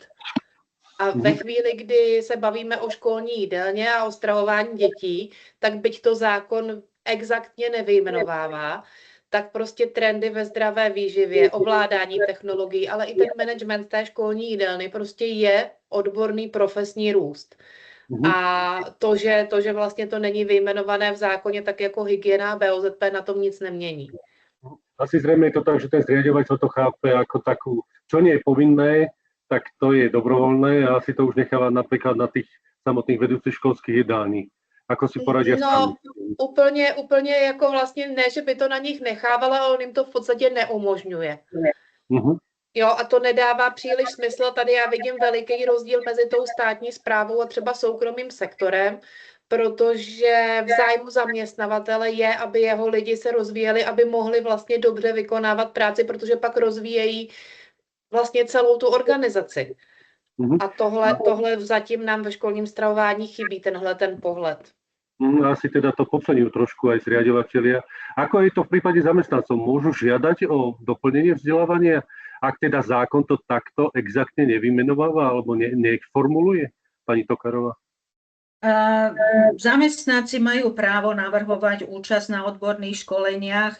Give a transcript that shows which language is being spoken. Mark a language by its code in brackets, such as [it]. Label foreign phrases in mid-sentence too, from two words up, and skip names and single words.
[cs] A ve chvíli, kdy se bavíme o školní jídelně a o stravování dětí, tak byť to zákon exaktně nevyjmenovává, tak prostě trendy ve zdravé výživě, ovládání technologií, ale i ten management té školní jídelny prostě je odborný profesní růst. A to, že vlastně to není vyjmenované v zákoně, tak jako hygiena a BOZP na tom nic nemění. [sk] Asi zrejme je to tak, že ten zriaďovateľ to chápe ako takú, čo nie je povinné, tak to je dobrovoľné a asi to už necháva napríklad na tých samotných vedúcich školských jedální. Ako si poradia [cs] No, [sk] sami? [cs] úplně jako vlastně ne, že by to na nich nechávala, ale on jim to v podstatě neumožňuje. Mhm. Jo, a to nedává příliš smysl. Tady já vidím veliký rozdíl mezi tou státní správou a třeba soukromým sektorem, protože v zájmu zaměstnavatele je, aby jeho lidi se rozvíjeli, aby mohli vlastně dobře vykonávat práci, protože pak rozvíjejí vlastně celou tu organizaci. Mhm. A tohle zatím nám ve školním stravování chybí, ten pohled. [sk] Asi teda to podceňujú trošku aj zriaďovatelia. Ako je to v prípade zamestnancov? Môžu žiadať o doplnenie vzdelávania, ak teda zákon to takto exaktne nevymenováva alebo neformuluje? Pani Tokarová. Zamestnanci majú právo navrhovať účasť na odborných školeniach.